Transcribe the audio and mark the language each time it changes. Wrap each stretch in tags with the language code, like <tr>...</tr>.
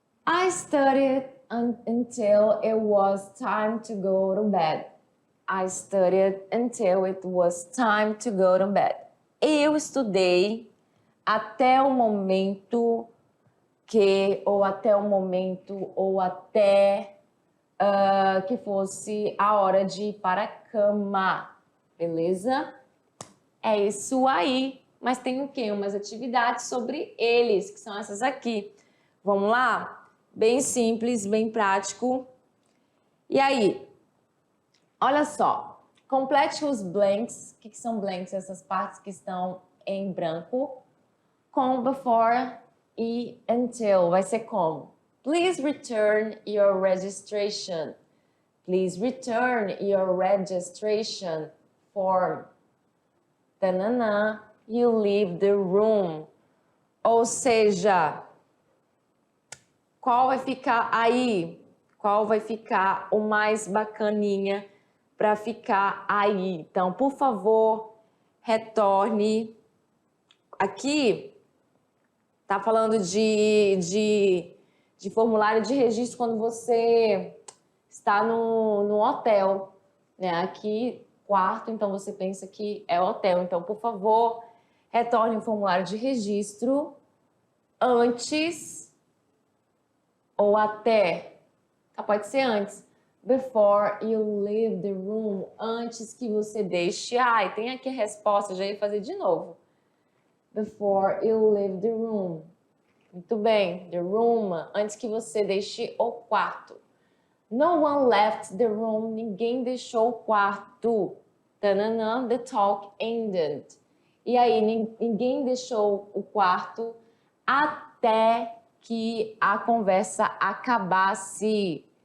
<en>I studied until it was time to go to bed. I studied until it was time to go to bed.</en> <pt>Eu estudei até o momento que, ou até o momento, ou até que fosse a hora de ir para a cama. Beleza? É isso aí. Mas tem o quê? Umas atividades sobre eles, que são essas aqui. Vamos lá? Bem simples, bem prático. E aí, olha só. Complete os blanks. O que são blanks? Essas partes que estão em branco. Com, before e until. Vai ser como?</pt> <en>Please return your registration. Please return your registration form. Tanana, you leave the room.</en> <pt>Ou seja, qual vai ficar aí? Qual vai ficar o mais bacaninha para ficar aí? Então, por favor, retorne. Aqui tá falando de formulário de registro quando você está no hotel, né? Aqui, quarto, então você pensa que é hotel. Então, por favor, retorne o formulário de registro antes ou até, tá, pode ser antes.</pt> <en>Before you leave the room,</en> <pt>antes que você deixe. Ai, tem aqui a resposta, já ia fazer de novo.</pt> <en>Before you leave the room.</en> <pt>Muito bem,</pt> <en>the room,</en> <pt>antes que você deixe o quarto.</pt> <en>No one left the room,</en> <pt>ninguém deixou o quarto. Tanana,</pt> <en>the talk ended.</en> <pt>E aí, ninguém deixou o quarto até que a conversa acabasse.</pt>